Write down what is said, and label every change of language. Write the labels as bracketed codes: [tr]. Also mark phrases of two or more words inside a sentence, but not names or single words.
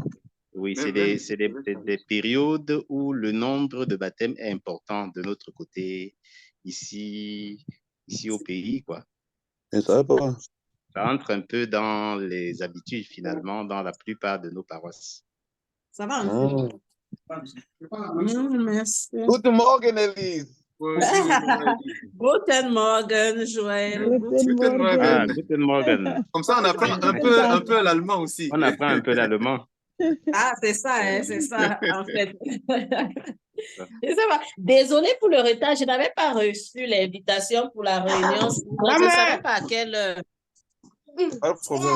[fr] Oui, c'est des périodes où le nombre de baptêmes est important de notre côté, ici au pays, quoi. Je ne savais pas. Ça entre un peu dans les habitudes, finalement, dans la plupart de nos paroisses. Ça va un peu. Merci. [de] Guten Morgen, Elise. Guten Morgen, Joël. Guten Guten Morgen. Ah, Guten Morgen. [fr] Comme ça, on apprend un peu l'allemand aussi. On apprend un peu l'allemand. Ah, c'est ça, en fait. Je sais pas. Désolée pour le retard, je n'avais pas reçu l'invitation pour la réunion. Je ne savais pas à quelle heure. Pas de problème.